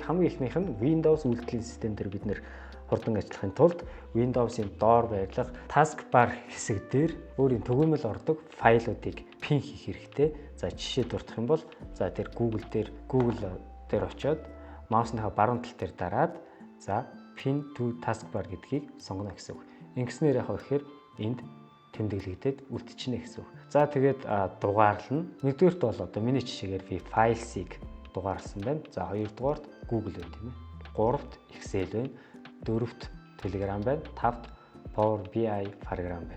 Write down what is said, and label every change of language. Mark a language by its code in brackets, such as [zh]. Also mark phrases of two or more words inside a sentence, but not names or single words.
[mn] Хамгийн ихнийх нь Windows үйлдвэрлэлийн систем дээр бид нэр хурдан ажиллахын тулд Windows-ийн доор байрлах taskbar хэсэг дээр өөрийн төгөөмөл ордог файлуудыг пин хийх хэрэгтэй. За жишээ дурдах юм бол за тэр Google дээр очиод маусныхаа баруун тал дээр дараад за [en] pin to taskbar [mn] гэдгийг сонгоно гэсэн үг. Ингэснээр яах вэ гэхээр энд тэмдэглэгдээд үлдчихнэ гэсэн үг. За тэгээд дугаарлна. Нэгдүгээрт бол одоо миний жишээгээр би Files-ийг дугаарлсан байна. За хоёрдугаарт Google байна тийм ээ. Гуравт Excel байна. Дөрөвт Telegram байна. Тавт Power BI програм байна.